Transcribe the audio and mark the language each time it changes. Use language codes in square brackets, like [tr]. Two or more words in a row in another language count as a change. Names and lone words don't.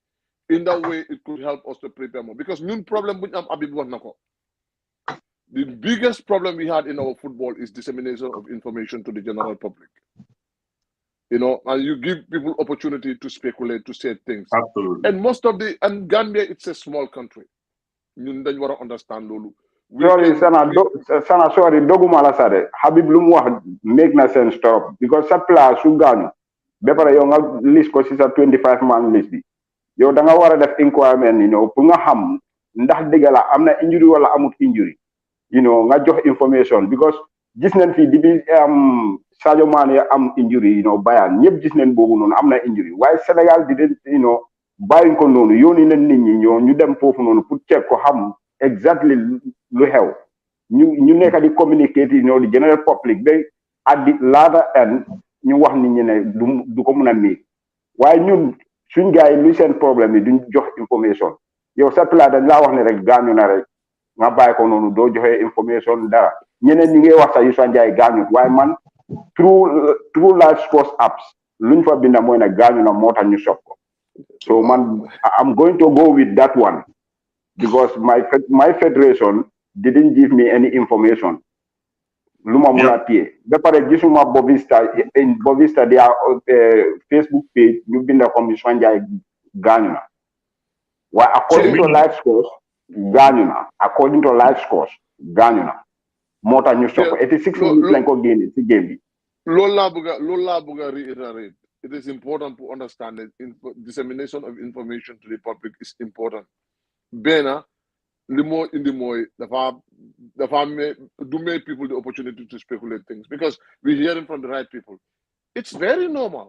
[en] In that way, it could help us to prepare more. Because the biggest problem we had in our football is dissemination of information to the general public. And you give people opportunity to speculate, to say things. Absolutely. And Gambia, it's a small country. Then you want to understand Lulu. Sorry, [wo] doguma la sare. Habib lu mu wax make na sense trop because sa place su gañu ba pare yow nga list ko ci sa 25 man list bi. Yow da nga war a def inquiry pour nga xam ndax dëgg la am na injury wala amut injury nga jox information because gis nañ fi dibi Sadio Mané am injury Bayern ñëpp gis nañ boobu noonu am na injury waaye Sénégal di den bàyyiñ ko noonu yóoni nañ nit ñi ñu dem foofu noonu pour check ko xam exactly lu xew ñu nekk di communicate di [en] general public [wo] ba [en] at the latter end [wo] ñu wax nit ñi ne du ko mun a miig waaye ñun suñ gars yi luy seen problème yi duñ jox information yow sa plat dañ laa wax ne rek gaañu na rek nga bàyyi ko noonu doo joxe information dara ñeneen ñi ngay wax sax Youssou Ndiaye gaañut waaye man [en] through live sports apps [wo] luñ fa binda mooy ne gaañu na moo tax ñu sopp ko so man [en] I'm going to go with that one because my federation didn't give me any information [wo] lu ma mun a téye ba pare gisuma Bovista [en] their Facebook page [wo] ñu binda comme Youssou Ndiaye gaañu na waaye [en] according to live scores [wo] gaañu na moo tax ñu sopp 86 minutes lañ ko génne ci game bi loolu laa bëgg a reiterate. [en] It is important to understand that dissemination of information to the public is important. Bena, the more in the more, do make people the opportunity to speculate things because we're hearing from the right people. It's very normal.